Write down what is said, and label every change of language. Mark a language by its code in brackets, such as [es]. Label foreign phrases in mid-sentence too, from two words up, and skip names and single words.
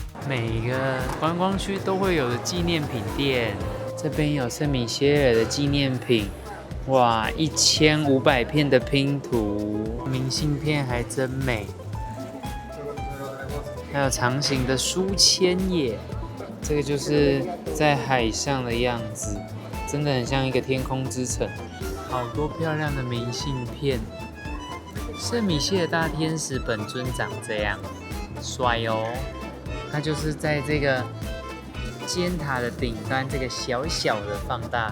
[zh] 每個觀光區都會有的紀念品店。這邊有聖米歇爾的紀念品，哇，1500片的拼圖，明信片還真美。還有長形的書籤耶，這個就是在海上的樣子，真的很像一個天空之城。好多漂亮的明信片。聖米歇爾大天使本尊長這樣，帥哦！它就是在這個尖塔的頂端，這個小小的放大。